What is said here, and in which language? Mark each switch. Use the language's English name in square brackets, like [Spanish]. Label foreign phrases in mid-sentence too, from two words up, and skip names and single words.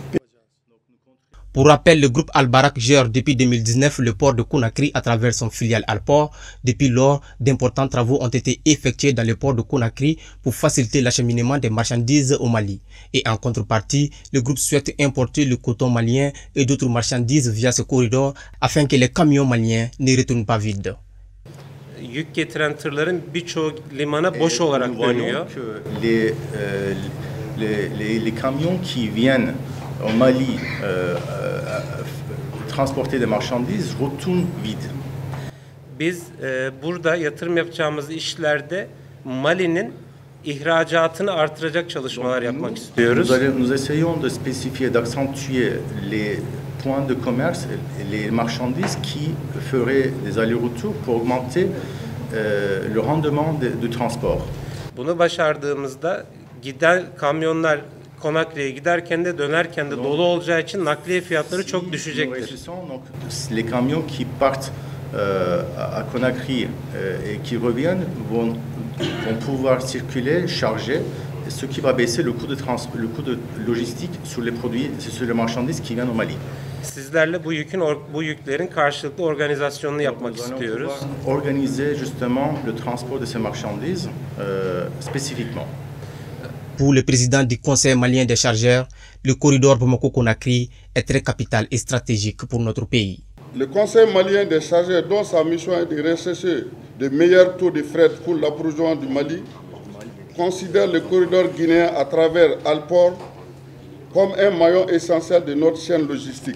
[French] Pour rappel, le groupe Al-Barak gère depuis 2019 le port de Conakry à travers son filiale Alport. Depuis lors, d'importants travaux ont été effectués dans le port de Conakry pour faciliter l'acheminement des marchandises au Mali. Et en contrepartie, le groupe souhaite importer le coton malien et d'autres marchandises via ce corridor afin que les camions maliens ne retournent pas vides. [Turkish] Yük getiren tırların birçoğu limana boş olarak dönüyor. [French] Les camions qui viennent au Mali transporter des marchandises retournent vides. [Turkish] Biz burada yatırım yapacağımız işlerde Mali'nin ihracatını artıracak çalışmalar yapmak istiyoruz. [French] Nous essayons de spécifier, d'accentuer les points de commerce, les marchandises qui feraient des allers-retours pour augmenter le rendement du transport. [Turkish] Bunu başardığımızda giden kamyonlar Conakry'ye giderken de dönerken de dolu olacağı için nakliye fiyatları çok düşecektir. [French] Les camions qui partent à Conakry et qui reviennent vont pouvoir circuler, charger, ce qui va baisser le coût de logistique sur les produits, sur les marchandises qui viennent au Mali. [Turkish] Sizlerle bu yüklerin karşılıklı organizasyonunu yapmak istiyoruz. [French] Organiser justement le transport de ces marchandises spécifiquement. Pour le président du Conseil malien des chargeurs, le corridor Bamako-Conakry est très capital et stratégique pour notre pays. Le Conseil malien des chargeurs, dont sa mission est de rechercher de meilleurs taux de fret pour l'approvisionnement du Mali, considère le corridor guinéen à travers Alport comme un maillon essentiel de notre chaîne logistique.